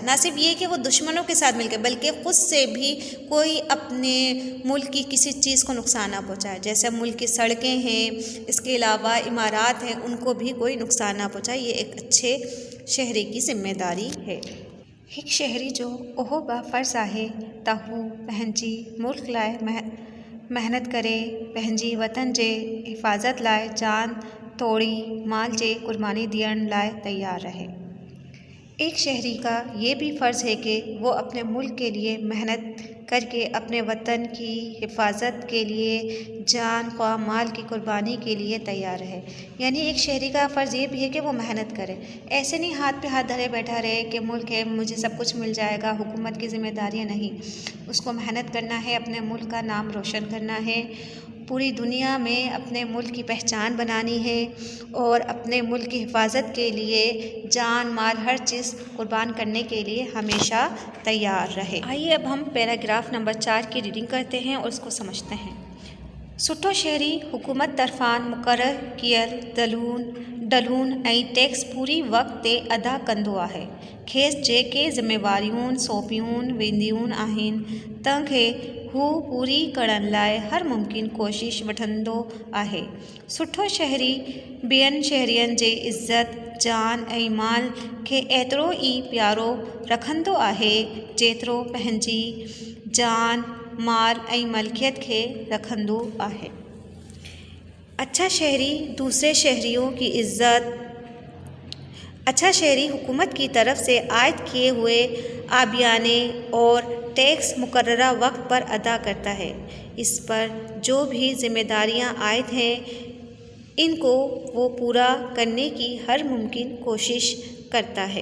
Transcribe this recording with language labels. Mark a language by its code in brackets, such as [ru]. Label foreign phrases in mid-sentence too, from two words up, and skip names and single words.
[ur] نہ صرف یہ کہ وہ دشمنوں کے ساتھ مل کر، بلکہ خود سے بھی کوئی اپنے ملک کی کسی چیز کو نقصان نہ پہنچائے. جیسے ملک کی سڑکیں ہیں، اس کے علاوہ عمارات ہیں، ان کو بھی کوئی نقصان نہ پہنچائے. یہ ایک اچھے شہری کی ذمہ داری ہے. [sd] एक शहरी जो ओहो बा फ़र्ज़ आहे त हू पंहिंजी मुल्क लाइ मेहनत करे, पंहिंजी वतन जे हिफ़ाज़त लाइ जान तोड़ी माल जे कुर्बानी ॾियण लाइ तैयार रहे। [ur] ایک شہری کا یہ بھی فرض ہے کہ وہ اپنے ملک کے لیے محنت کر کے اپنے وطن کی حفاظت کے لیے جان خواہ مال کی قربانی کے لیے تیار ہے. یعنی ایک شہری کا فرض یہ بھی ہے کہ وہ محنت کرے، ایسے نہیں ہاتھ پہ ہاتھ دھرے بیٹھا رہے کہ ملک ہے مجھے سب کچھ مل جائے گا، حکومت کی ذمہ داریاں نہیں. اس کو محنت کرنا ہے، اپنے ملک کا نام روشن کرنا ہے، پوری دنیا میں اپنے ملک کی پہچان بنانی ہے اور اپنے ملک کی حفاظت کے لیے جان مال ہر چیز قربان کرنے کے لیے ہمیشہ تیار رہے. آئیے اب ہم پیراگراف نمبر 4 کی ریڈنگ کرتے ہیں اور اس کو سمجھتے ہیں. [sd] सुठो शहरी हुकूमत तरफ़ान मुक़रर कियल दलून ऐं टैक्स पूरी वक़्त ते अदा कंदो आहे। खेसि जेके ज़िम्मेवारियूं सौंपियूं वेंदियूं आहिनि तंहिंखे हू पूरी करण लाइ हर मुमकिन कोशिश वठंदो आहे। सुठो शहरी ॿियनि शहरियुनि जे इज़त जान ऐं माल खे एतिरो ई प्यारो रखंदो आहे जेतिरो पंहिंजी जान माल ऐं मलकियत खे रखंदो आहे। [ur] اچھا شہری دوسرے شہریوں کی عزت اچھا شہری حکومت کی طرف سے عائد کیے ہوئے آبیانے اور ٹیکس مقررہ وقت پر ادا کرتا ہے. اس پر جو بھی ذمہ داریاں عائد ہیں ان کو وہ پورا کرنے کی ہر ممکن کوشش کرتا ہے.